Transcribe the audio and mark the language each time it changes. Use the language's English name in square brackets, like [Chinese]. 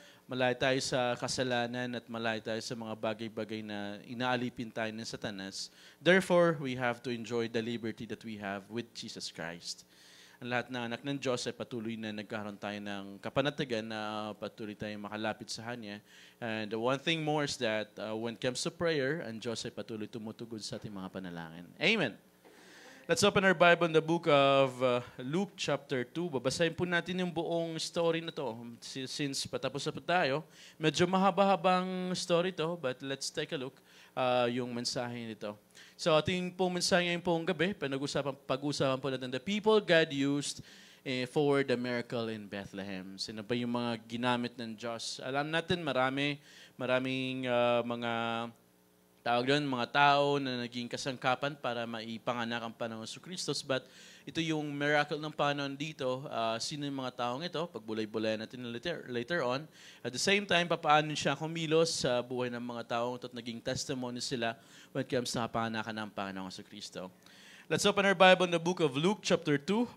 [Filipino] Malayo tayo sa kasalanan at malayo tayo sa mga bagay-bagay na inaalipin tayo ng Satanas. [English] Therefore, we have to enjoy the liberty that we have with Jesus Christ. [Filipino] Ang lahat ng anak ng Diyos ay patuloy na nagkaroon tayo ng kapanatagan na patuloy tayong makalapit sa Kanya. [English] And one thing more is that when it comes to prayer, [Filipino] ang Diyos ay patuloy tumutugod sa ating mga panalangin. [English] Amen. Let's open our Bible in the book of Luke chapter 2. [Filipino] Babasahin po natin yung buong story na to. Since patapos na po tayo, medyo mahaba-habang story to, [English] but let's take a look [Filipino] yung mensahe nito. So ating pong mensahe ngayon pong gabi, pag-usapan po natin [English] the people God used for the miracle in Bethlehem. [Filipino] Sino ba yung mga ginamit ng Diyos? Alam natin maraming mga tawag doon, mga tao na naging kasangkapan para maipanganak ang Panginoon Kristo. But ito yung miracle ng Panginoon dito. Sino yung mga taong ito? Pagbulay-bulayan natin [English] later on. At the same time, [Filipino] papaano siya kumilos sa buhay ng mga taong ito at naging testimony sila when it comes sa kapanganakan ng Panginoon Kristo. [English] Let's open our Bible in the book of Luke chapter 2.